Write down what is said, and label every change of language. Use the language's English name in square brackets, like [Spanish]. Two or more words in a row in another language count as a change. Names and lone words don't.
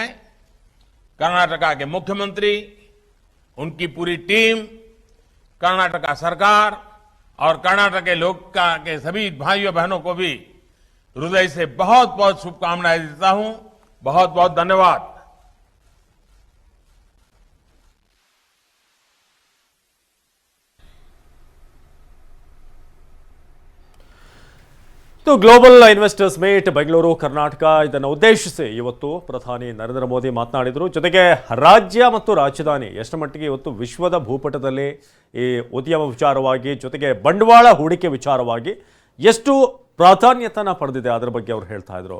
[Hindi] कर्नाटका के मुख्यमंत्री, उनकी पूरी टीम, कर्नाटका सरकार और कर्नाटक के लोग के सभी भाइयों बहनों को भी हृदय से बहुत बहुत शुभकामनाएं देता हूं। बहुत बहुत धन्यवाद। [Kannada] तो ಗ್ಲೋಬಲ್ ಇನ್ವೆಸ್ಟರ್ಸ್ ಮೀಟ್ ಬೆಂಗಳೂರು ಕರ್ನಾಟಕ ಇದನ್ನು ಉದ್ದೇಶಿಸಿ ಇವತ್ತು ಪ್ರಧಾನಿ ನರೇಂದ್ರ ಮೋದಿ ಮಾತನಾಡಿದರು. ಜೊತೆಗೆ ರಾಜ್ಯ ಮತ್ತು ರಾಜಧಾನಿ ಎಷ್ಟು ಮಟ್ಟಿಗೆ ಇವತ್ತು ವಿಶ್ವದ ಭೂಪಟದಲ್ಲಿ ಈ ಉದ್ಯಮ ವಿಚಾರವಾಗಿ, ಜೊತೆಗೆ ಬಂಡವಾಳ ಹೂಡಿಕೆ ವಿಚಾರವಾಗಿ ಎಷ್ಟು ಪ್ರಾಧಾನ್ಯತೆಯನ್ನು ಪಡೆದಿದೆ ಅದರ ಬಗ್ಗೆ ಅವರು ಹೇಳ್ತಾ ಇದ್ರು.